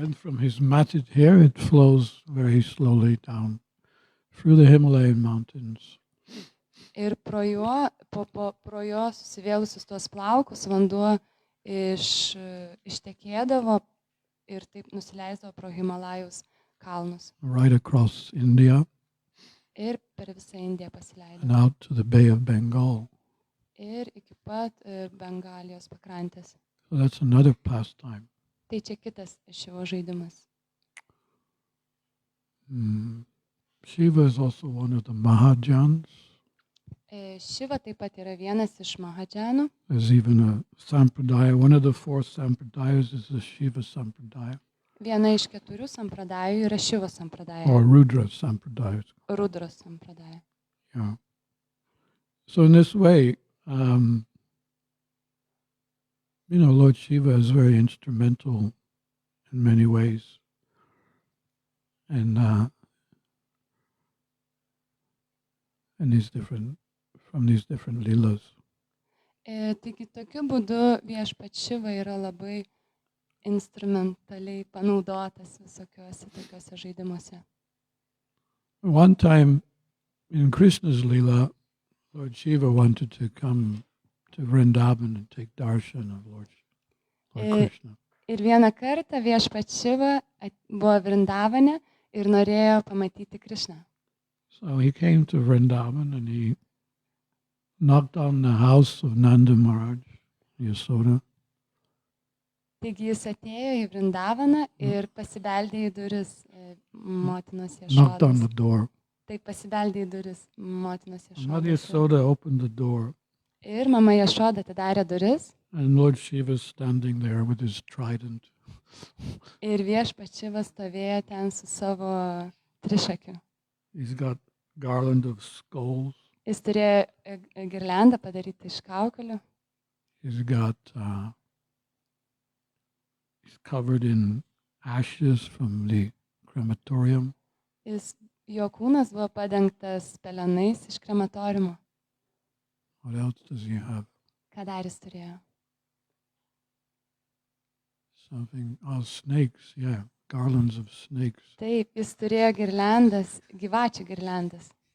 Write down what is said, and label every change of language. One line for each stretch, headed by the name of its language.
English: And from his matted hair it flows very slowly down through the Himalayan mountains.
Lithuanian: Ir pro jo susivėlusius tuos plaukus vanduo ištekėdavo ir taip nusileisdavo pro Himalajus kalnus.
English: right across India
Lithuanian: Ir per visą Indiją pasileido.
English: and out to the Bay of Bengal.
Lithuanian: Ir iki pat Bengalijos pakrantės.
English: So that's another pastime.
Lithuanian: Tai čia kitas Šivo žaidimas.
English: Shiva is also one of the Mahajans.
Lithuanian: Šiva taip pat yra vienas iš Mahadžanų.
English: There's even a sampradaya. One of the 4 sampradayas is the Shiva sampradaya
Lithuanian: Viena iš 4 sampradajų yra Šivo sampradaya.
English: or Rudra sampradaya.
Lithuanian: Rudros sampradaya.
English: Yeah. So in this way, Lord Shiva is very instrumental in many ways, and from these different leelas.
Lithuanian: Taigi tokiu būdu viešpats Šiva yra labai instrumentaliai panaudotas visokiuose tokiuose žaidimuose.
English: One time in Krishna's leela, Lord Shiva wanted to come to Vrindavan and take darshan of Lord Krishna.
Lithuanian: Ir vieną kartą viešpats Šiva buvo Vrindavane ir norėjo pamatyti Krishną.
English: So he came to Vrindavan and he knocked on the house of Nanda Maharaj, Yasoda.
Lithuanian: Taigi jis atėjo į Vrindavaną ir pasibeldė į duris motinos
English: Knocked on
Lithuanian: Jašodos.
English: the door.
Lithuanian: Tai pasibeldė į duris motinos
English: Mother
Lithuanian: Jašodos.
English: Yasoda opened the door,
Lithuanian: Ir mama Jašoda atidarė duris
English: and Lord Shiva standing there with his trident.
Lithuanian: ir viešpats Šiva stovėjo ten su savo trišakiu.
English: He's got garland of skulls.
Lithuanian: Jis turėjo girliandą padarytą iš kaukolių.
English: He's got, he's covered in ashes from the crematorium.
Lithuanian: Jo kūnas buvo padengtas pelenais iš krematoriumo.
English: What else does he have?
Lithuanian: Ką dar jis turėjo?
English: Something, snakes, yeah, garlands of snakes.
Lithuanian: Taip, jis turėjo girliandas, gyvačių girliandas.